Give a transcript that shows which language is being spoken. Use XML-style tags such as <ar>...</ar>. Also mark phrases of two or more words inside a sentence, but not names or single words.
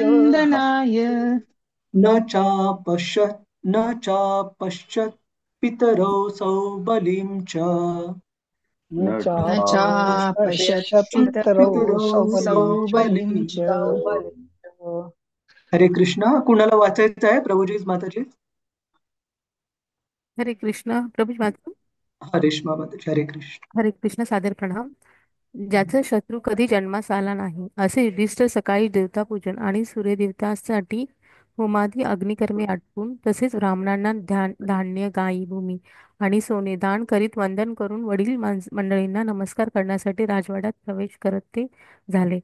<sa>वन्दनाय न चापश्यत् न चापश्यत् पितरौ सौबलिं च न न न चापश्यत् चापश्यत् पितरौ सौबलीं च सौबलिं च</sa> <mr>हरे कृष्णा. कुणाला वाचायचं आहे? प्रभुजीच, माताजी? हरे कृष्ण प्रभू वाचू. हा, रेश्मा माताजी. हरे कृष्ण. हरे कृष्ण. सादर प्रणाम. ज्याचा शत्रू कधी जन्मास आला नाही असे युधिष्ठिर सकाळी देवतापूजन आणि सूर्यदेवतासाठी होमादी अग्निकर्मे आटपून तसेच ब्राह्मणांना धान्य गायी भूमी आणि सोने दान करीत वंदन करून वडील मंडळींना नमस्कार करण्यासाठी राजवाड्यात प्रवेश करत ते झाले.</mr>